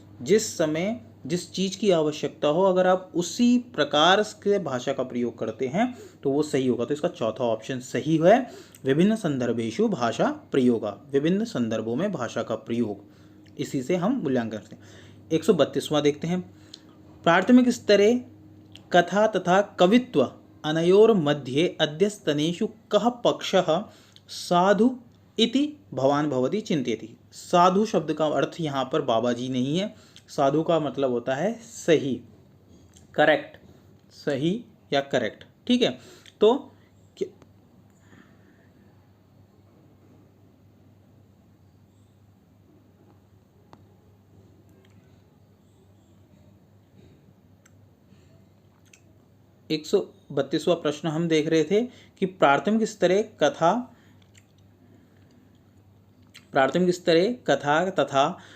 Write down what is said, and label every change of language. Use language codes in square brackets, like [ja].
[hi] जिस समय जिस चीज़ की आवश्यकता हो, अगर आप उसी प्रकार से भाषा का प्रयोग करते हैं तो वो सही होगा। तो इसका चौथा ऑप्शन सही है, [sa] विभिन्न संदर्भेषु भाषा प्रयोग, [hi] विभिन्न संदर्भों में भाषा का प्रयोग, इसी से हम मूल्यांकन करते हैं। 132वां देखते हैं, [sa] प्राथमिक स्तरे कथा तथा कवित्व अनयोर मध्ये अध्यस्तनेषु कः पक्षः साधु इति भवान भवति चिंतयति। [hi] साधु शब्द का अर्थ यहाँ पर बाबा जी नहीं है, साधु का मतलब होता है सही, करेक्ट, सही या करेक्ट। ठीक है, तो एक 132वां प्रश्न हम देख रहे थे कि [sa] प्राथमिक स्तरे कथा तथा